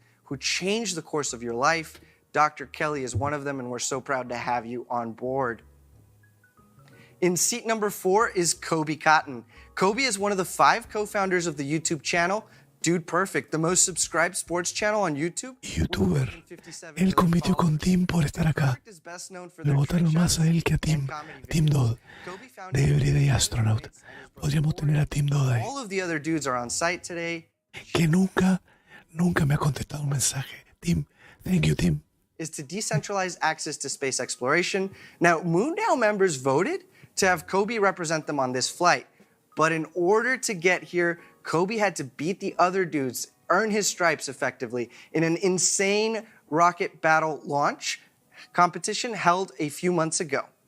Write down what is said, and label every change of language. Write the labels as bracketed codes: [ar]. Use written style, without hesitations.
[en] Who changed the course of your life. Dr. Kelly is one of them, and we're so proud to have you on board. In seat number 4 is Coby Cotton. Coby is one of the 5 co-founders of the YouTube channel Dude Perfect, the most subscribed sports channel on YouTube. YouTuber. [es] Él compitió con Tim por estar acá. Le votaron más a él que a Tim Dodd, de Everyday Astronaut. Podríamos tener a Tim Dodd ahí. [en] All of the other dudes are on site today. [es] Que nunca me ha contestado un mensaje. [en] Tim, thank you, Tim. Is to decentralize access to space exploration. Now, Moondown members voted to have Coby represent them on this flight. But in order to get here, Coby had to beat the other dudes, earn his stripes effectively, in an insane rocket battle launch competition held a few months ago.